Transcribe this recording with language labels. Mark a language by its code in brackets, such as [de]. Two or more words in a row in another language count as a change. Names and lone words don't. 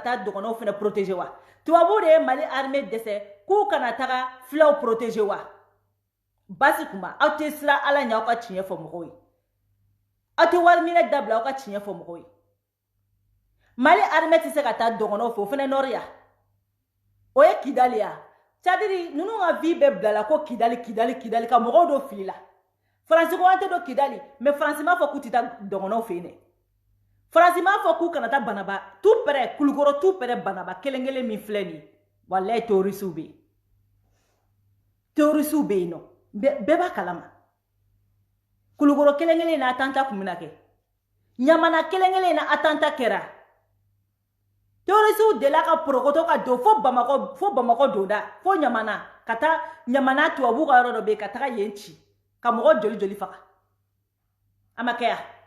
[bm] taa dɔgɔnɔw fana protéger wa tubabu de ye Mali armée dɛsɛ k'u kana taga filaw protéger wa basi kuma aw tɛ siran Ala ɲɛ aw ka tiɲɛ fɔ mɔgɔw ye aw tɛ wari minɛ dabila aw ka tiɲɛ fɔ mɔgɔw ye Mali armée tɛ se ka taa dɔgɔnɔw fɛ o fana nɔrɔ ya o ye Kidali ya [fr] c'est-à-dire [bm] ninnu ka vie bɛɛ bilala ko Kidali ka mɔgɔw dɔ fili la Faransi ko an tɛ don Kidali mais Faransi m'a fɔ k'u tɛ taa dɔgɔnɔw fɛ yen dɛ Faransi m'a fɔ k'u kana taa Banaba [fr] tout près [bm] Kulukɔrɔ [fr] tout près [bm] Banaba kelen min filɛ nin ye walayi terroriste bɛ yen terroriste bɛ yen nɔ bɛɛ b'a kalama Kulukɔrɔ kelen na attentat kun bɛna kɛ Ɲamana kelen na attentat kɛra terroriste de la ka porokoto ka don fo Bamakɔ donda fo Ɲamana ka taa Ɲamana tubabu ka yɔrɔ dɔ bɛ yen ka taga yen ci ka mɔgɔ joli faga a ma kɛ ya